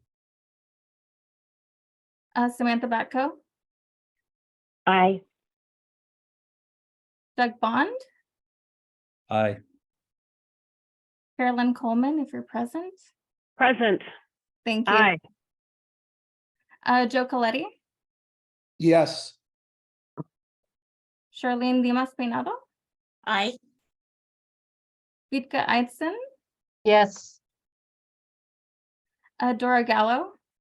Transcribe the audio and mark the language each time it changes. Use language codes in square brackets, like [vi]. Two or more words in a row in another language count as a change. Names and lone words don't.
[en] Samantha Batko, Aye. Doug Bond, Aye. Carolyn Coleman, if you're present. Present. Thank you. Aye. Joe Coletti, Yes. Charlene Dimas Peinado, Aye. Vitka Eidson, Yes. Dora Gallo,